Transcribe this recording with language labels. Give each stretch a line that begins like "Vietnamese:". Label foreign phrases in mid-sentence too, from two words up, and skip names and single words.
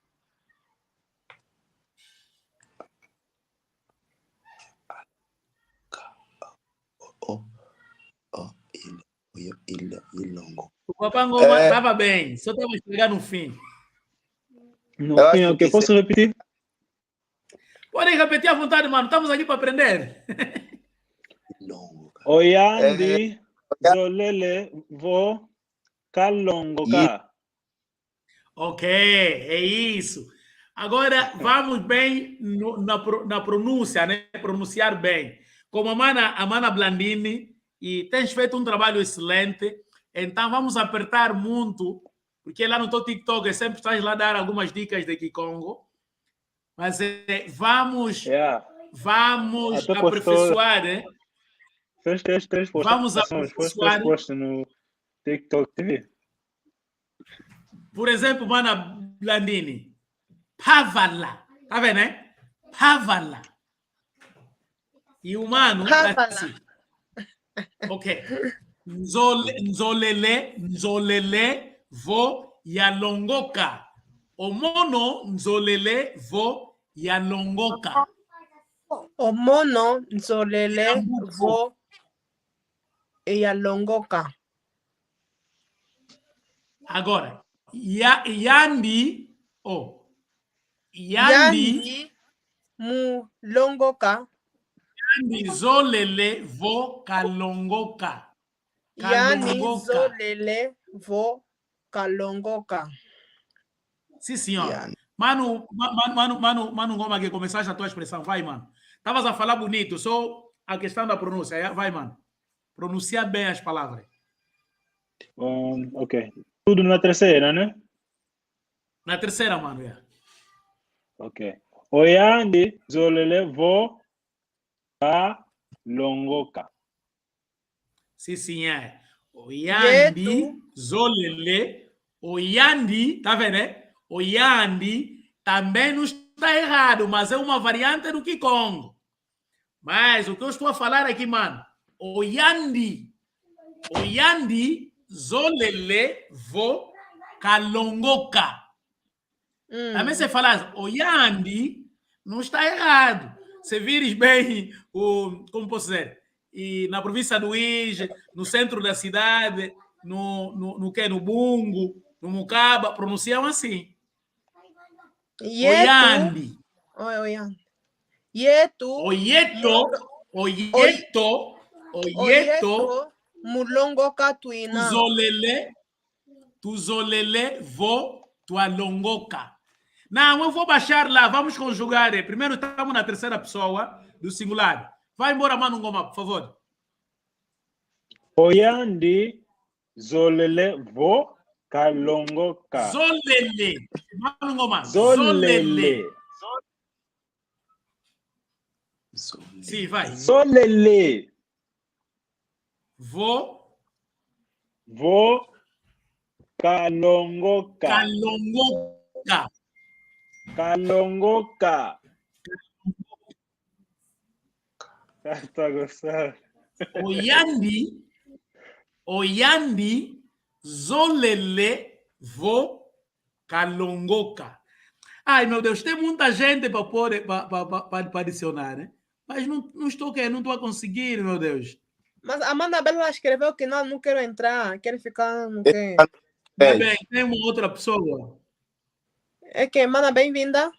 Portuguese: O Papangoma estava bem, só estava chegando no fim. No fim, ok. Posso repetir? Podem repetir à vontade, mano. Estamos aqui para aprender.
Kongo: Oyandi zolele vo kalongoka.
Portuguese: Ok, é isso. Agora vamos bem na pronúncia, né? Pronunciar bem. Como a Mana Blandini, e tens feito um trabalho excelente, então vamos apertar muito, porque lá no teu TikTok sempre estás lá a dar algumas dicas de Kikongo, mas vamos aperfeiçoar, né? Fez três vamos aperfeiçoar. No TikTok TV. Por exemplo, Mana Blandini, Pavala, tá vendo, né? Pavala. E o mano, assim.
Kongo: Ok. Nzolele vo yalongoka. O mono nzolele vo yalongoka. O mono nzolele vo yalongoka. Agora, yandi mulongoka. Yandi zolele vo kalongoka. Yani zolele vo kalongoka.
Portuguese: Sim, senhor. Mano, Ngoma, que começaste a tua expressão. Vai, mano. Estavas a falar bonito, só a questão da pronúncia. Vai, mano. Pronunciar bem as palavras. Ok. Tudo na terceira, né? Na terceira, mano. Ok.
Kongo: Oyandi zolele vo kalongoka.
Portuguese: Sim, senhor.
Kongo: Oyandi zolele. Oyandi,
Portuguese: tá vendo, né? Oyandi também não está errado, mas é uma variante do Kikongo. Mas o que eu estou a falar aqui, mano,
Kongo: Oyandi zolele vo kalongoka.
Portuguese: Também se falar Oyandi, não está errado, se vires bem, como posso dizer, e na província do Ije, no centro da cidade, no Bungo, no Mucaba, pronunciam assim.
Kongo: Oyandi. Oyandi. Yetu. Oyeto. Mulongo Katuina. Tuzolele vo tualongoka.
Portuguese: Não, eu vou baixar lá. Vamos conjugar. Primeiro estamos na terceira pessoa do singular. Vai embora, Mano Ngoma, por favor.
Kongo: Oyandi zolele vo kalongoka.
Portuguese: Zolele. Mano Ngoma.
Kongo: Zolele.
Portuguese: Sim, vai.
Kongo: Zolele. Vo kalongoka. Kalongoka.
Portuguese: Kalongoka. Tá gostando?
Kongo: Oyandi, zolele, vo, kalongoka.
Portuguese: Ai, meu Deus, tem muita gente para pôr, para adicionar, né? Mas não estou a conseguir, meu Deus. Mas a Amanda Bela escreveu que não quero entrar, quero ficar no quê? Bem, tem uma outra pessoa. É que, Amanda, bem-vinda.